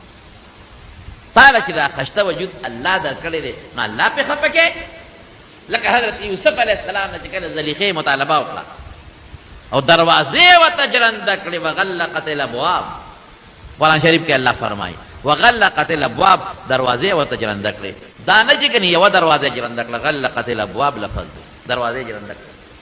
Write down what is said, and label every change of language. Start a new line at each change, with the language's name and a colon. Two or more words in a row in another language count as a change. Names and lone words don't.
Pashto: تعالی چې دا خشته وجود الله در کړی دی نو الله په خپه کې لکه حضرت یوسف علیہ السلام نے کله زلیخه مطالبه وکړه او دروازې وته جرنده کړې
Arabic: وغلقت الابواب
Pashto: قرآن شریف کې الله فرمایي
Arabic: وغلقت الابواب
Pashto: دروازې وته جرنده کړې دا نه چې کني یو دروازه جرنده کړه
Arabic: غلقت الابواب
Pashto: لفظ دروازې جرنده کړې